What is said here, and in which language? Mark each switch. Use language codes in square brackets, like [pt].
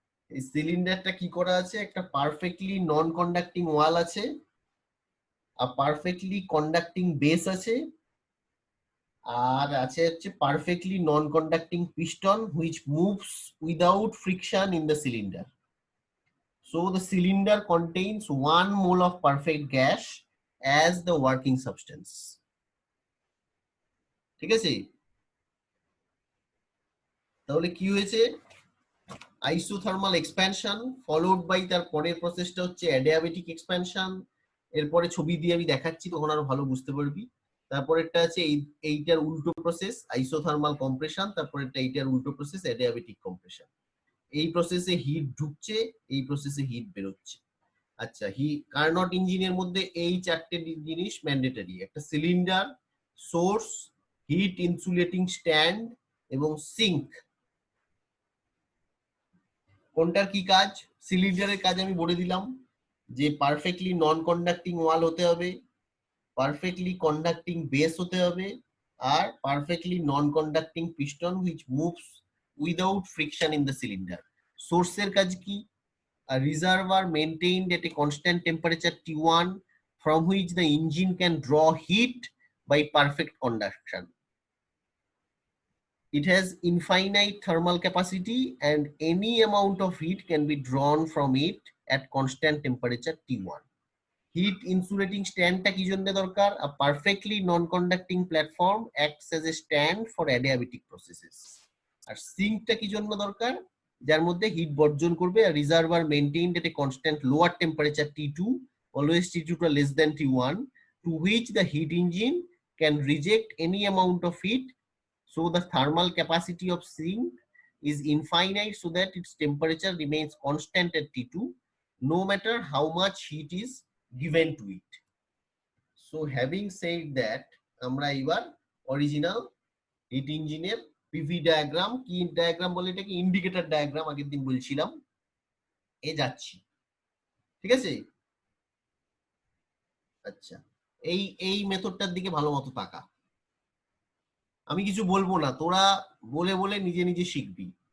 [bn] এই সিলিন্ডারটা কি করা আছে, একটা পারফেক্টলি নন কন্ডাক্টিং ওয়াল আছে, আর পারফেক্টলি কন্ডাক্টিং বেস আছে, আর আছে হচ্ছে perfectly non conducting piston which moves without friction in the cylinder. [en] So the cylinder contains 1 mole of perfect gas as the working substance. [bn] ঠিক আছে, তাহলে কি হয়েছে? আইসোথার্মাল এক্সপ্যানশন ফলোড বাই তার পরের প্রসেসটা হচ্ছে অ্যাডিয়াবেটিক এক্সপ্যানশন। এরপরে ছবি দিয়ে আমি দেখাচ্ছি, তখন আরো ভালো বুঝতে পারবি। তারপরেরটা আছে এইটার উল্টো প্রসেস আইসোথার্মাল কম্প্রেশন, তারপরেরটা এইটার উল্টো প্রসেস অ্যাডিয়াবেটিক কম্প্রেশন। এই প্রসেসে হিট ঢুকছে, এই প্রসেসে হিট বেরোচ্ছে। আচ্ছা, কার্নট ইঞ্জিনের মধ্যে এই চারটে জিনিস ম্যান্ডেটরি, একটা cylinder, source, hit insulating stand এবং সিঙ্ক। কোনটার কি কাজ? সিলিন্ডারের কাজ আমি বলে দিলাম, যে পারফেক্টলি নন কন্ডাক্টিং ওয়াল হতে হবে, পারফেক্টলি কন্ডাক্টিং বেস হতে হবে, আর perfectly non conducting piston which moves without friction in the cylinder. সোর্সের কাজ কি? [en] A reservoir maintained at a constant temperature T1 from which the engine can draw heat by perfect conduction. It has infinite thermal capacity and any amount of heat can be drawn from it at constant temperature T1. [bn] Heat insulating stand টা কি জন্য দরকার? [en] A perfectly non-conducting platform acts as a stand for adiabatic processes. [bn] আর sync টা কি জন্য দরকার? যার মধ্যে হিট বর্জন করবে, [en] আর reservoir maintained at a constant lower temperature T2, always T2 টা less than T1, to which the heat engine can reject any amount of heat. So the thermal capacity of sink is infinite so that its temperature remains constant at T2 no matter how much heat is given to it. So having said that, [bn] আমরা এবার original hit ইঞ্জিনের PV diagram, কি diagram বলে এটাকে, indicator diagram আগের দিন বলছিলাম, এ যাচ্ছি। ঠিক আছে? আচ্ছা, এই মেথডটার দিকে ভালো মতো তাকা। আমি কিছু বলবো না, তোরা বলে বলে নিজে নিজে শিখবি।